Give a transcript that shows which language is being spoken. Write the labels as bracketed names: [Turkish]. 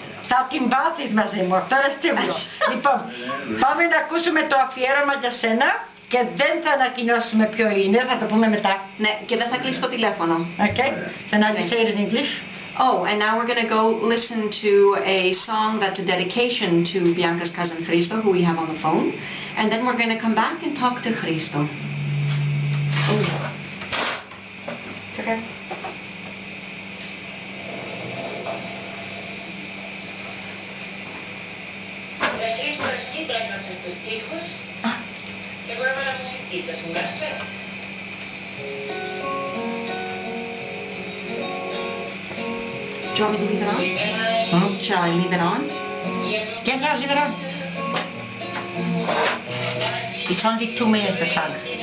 [Greek] Θα την πάθεις μαζί μου, αυτό είναι σίγουρο. Λοιπόν, πάμε να ακούσουμε το αφιέρωμα για σένα και δεν θα ανακοινώσουμε ποιο είναι, θα το πούμε μετά. Ναι, και δεν θα κλείσει το τηλέφωνο. [English] Okay, so now you say it in English. Oh, and now we're going to go listen to a song that's a dedication to Bianca's cousin Xrhstos, who we have on the phone. And then we're going to come back and talk to Xrhstos. Oh. It's okay. [Greek] Xrhstos, εσύ έγραψες τους στίχους και εγώ έβαλα μουσική, το θυμάστε? [English] Do you want me to leave it on? Shall I leave it on? Yeah, leave it on. It's only 2 minutes the song.